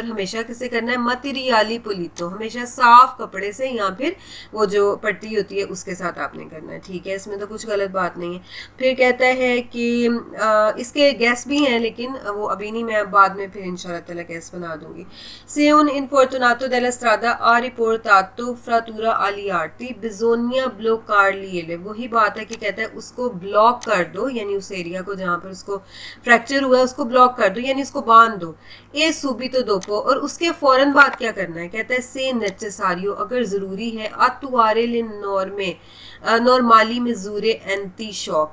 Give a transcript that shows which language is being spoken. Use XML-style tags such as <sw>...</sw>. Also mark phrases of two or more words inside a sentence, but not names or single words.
<hi>और हमेशा किसे करना है,</hi> <it>materiale pulito,</it> <hi>हमेशा साफ कपड़े से, या फिर वो जो पट्टी होती है उसके साथ आपने करना है, ठीक है। इसमें तो कुछ गलत बात नहीं है। फिर कहता है कि इसके गैस भी हैं, लेकिन वो अभी नहीं, मैं बाद में फिर</hi> <ar>إن شاء الله تعالى</ar> <hi>गैस बना दूंगी।</hi> <it>se un infortunato della strada ha riportato frattura agli arti bisogna bloccarli le.</it> <hi>वही बात है कि कहता है उसको ब्लॉक कर दो, यानी उस एरिया को जहां पर उसको फ्रैक्चर हुआ है उसको ब्लॉक कर दो, यानी उसको बांध दो।</hi> <it>e subito dopo,</it> <hi>और उसके फौरन बाद क्या करना है, कहता है</hi> <it>se necessario,</it> <hi>अगर जरूरी है,</hi> <it>attuare le norme normali misure anti shock.</it>